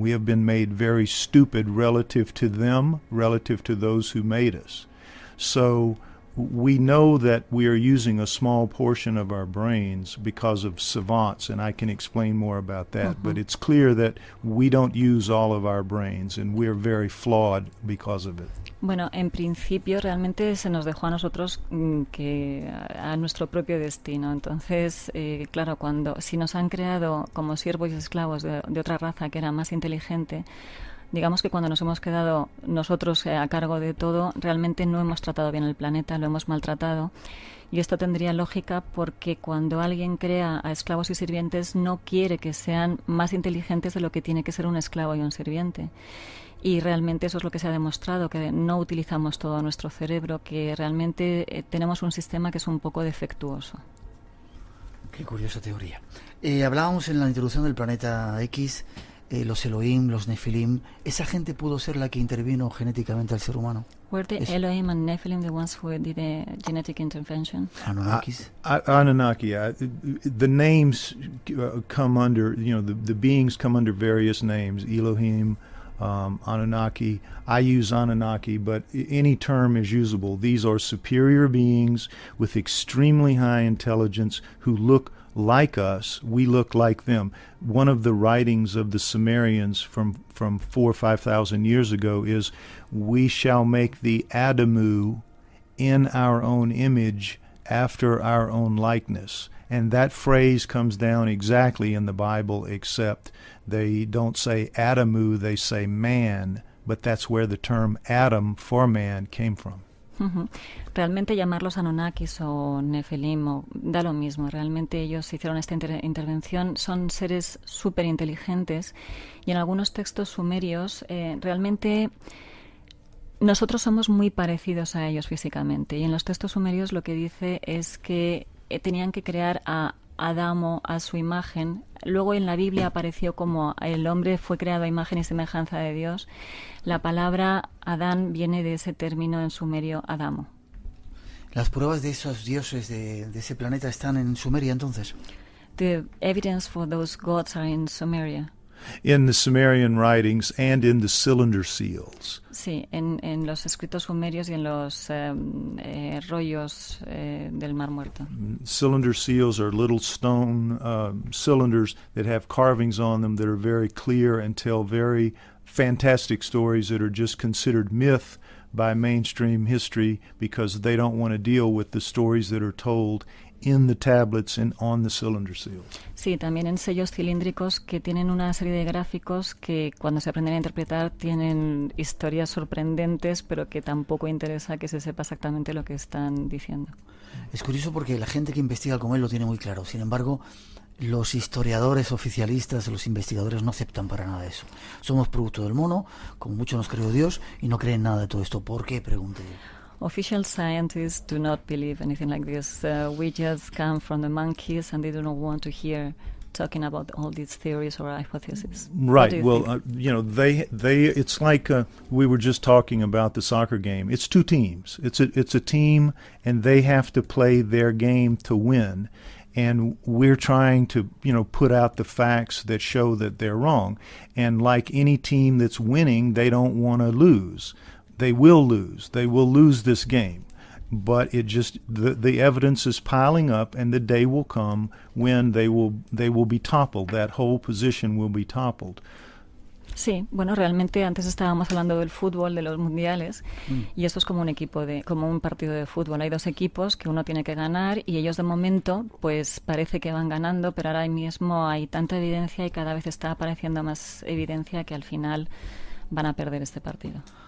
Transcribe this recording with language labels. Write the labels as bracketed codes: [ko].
[en] We have been made very stupid relative to them, relative to those who made us. So, we know that we are using a small portion of our brains because of savants, and I can explain more about that. But it's clear that we don't use all of our brains, and we're very flawed because of it. [es] Bueno, en principio realmente se nos dejó a nosotros a nuestro propio destino. Entonces, claro, si nos han creado como siervos y esclavos de otra raza que era más inteligente, digamos que cuando nos hemos quedado nosotros a cargo de todo, realmente no hemos tratado bien el planeta, lo hemos maltratado. Y esto tendría lógica porque cuando alguien crea a esclavos y sirvientes no quiere que sean más inteligentes de lo que tiene que ser un esclavo y un sirviente. Y realmente eso es lo que se ha demostrado, que no utilizamos todo nuestro cerebro, que realmente tenemos un sistema que es un poco defectuoso. Qué curiosa teoría. Hablábamos en la introducción del planeta X, los Elohim, los Nephilim. ¿Esa gente pudo ser la que intervino genéticamente al ser humano? [en] Were the Elohim and Nephilim the ones who did the genetic intervention? Anunnakis. Anunnaki. The names come under, the beings come under various names. Elohim, Anunnaki. I use Anunnaki, but any term is usable. These are superior beings with extremely high intelligence who look like us. We look like them. One of the writings of the Sumerians from 4,000 or 5,000 years ago is, "We shall make the Adamu in our own image, after our own likeness." And that phrase comes down exactly in the Bible, except they don't say Adamu, they say man, but that's where the term Adam for man came from. [es] Uh-huh. Realmente llamarlos Anunnakis o Nephilim da lo mismo. Realmente ellos hicieron esta intervención. Son seres súper inteligentes y en algunos textos sumerios realmente nosotros somos muy parecidos a ellos físicamente. Y en los textos sumerios lo que dice es que tenían que crear a Adamo a su imagen. Luego en la Biblia apareció como el hombre fue creado a imagen y semejanza de Dios. La palabra Adán viene de ese término en sumerio Adamo. ¿Las pruebas de esos dioses de ese planeta están en Sumeria entonces? [en] The evidence for those gods are in Sumeria. In the Sumerian writings and in the cylinder seals. [es] Sí, en los escritos sumerios y en los rollos del Mar Muerto. [en] Cylinder seals are little stone cylinders that have carvings on them that are very clear and tell very fantastic stories that are just considered myth by mainstream history because they don't want to deal with the stories that are told in the tablets and on the cylinder seals. [es] Sí, también en sellos cilíndricos que tienen una serie de gráficos que cuando se aprenden a interpretar tienen historias sorprendentes, pero que tampoco interesa que se sepa exactamente lo que están diciendo. Es curioso porque la gente que investiga como él lo tiene muy claro. Sin embargo, los historiadores oficialistas, los investigadores no aceptan para nada eso. Somos producto del mono, como mucho nos creó Dios, y no creen nada de todo esto. ¿Por qué? Pregunté. [en] Official scientists do not believe anything like this. We just come from the monkeys and they do not want to hear talking about all these theories or hypotheses. Right. Well, they it's like we were just talking about the soccer game. It's two teams. It's a team, and they have to play their game to win. And we're trying to, put out the facts that show that they're wrong. And like any team that's winning, they don't want to lose. They will lose. They will lose this game. But it just the evidence is piling up, and the day will come when they will be toppled. That whole position will be toppled. [es] Sí, bueno, realmente antes estábamos hablando del fútbol, de los mundiales, y esto es como como un partido de fútbol. Hay dos equipos que uno tiene que ganar y ellos de momento, pues parece que van ganando, pero ahora mismo hay tanta evidencia y cada vez está apareciendo más evidencia que al final van a perder este partido.